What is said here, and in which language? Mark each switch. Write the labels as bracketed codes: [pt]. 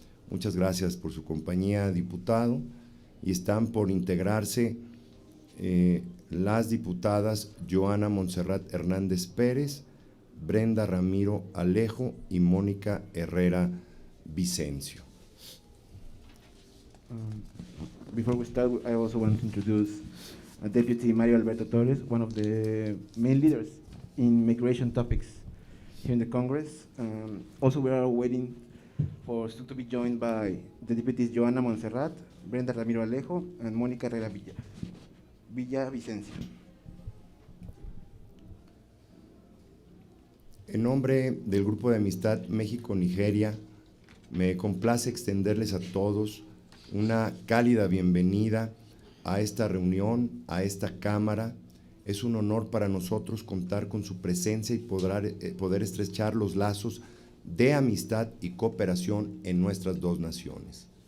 [es] Muchas gracias por su compañía, diputado, y están por integrarse las diputadas Joana Montserrat Hernández Pérez, Brenda Ramiro Alejo y Mónica Herrera Vicencio. [en] Before we start, I also want to introduce Deputy Mario Alberto Torres, one of the main leaders in migration topics here in the Congress. Also, we are waiting for soon to be joined by the deputies Joana Montserrat, Brenda Ramiro Alejo, and Mónica Herrera Vicencio. [es] En nombre del Grupo de Amistad México-Nigeria, me complace extenderles a todos una cálida bienvenida a esta reunión, a esta Cámara. Es un honor para nosotros contar con su presencia y poder estrechar los lazos de amistad y cooperación en nuestras dos naciones.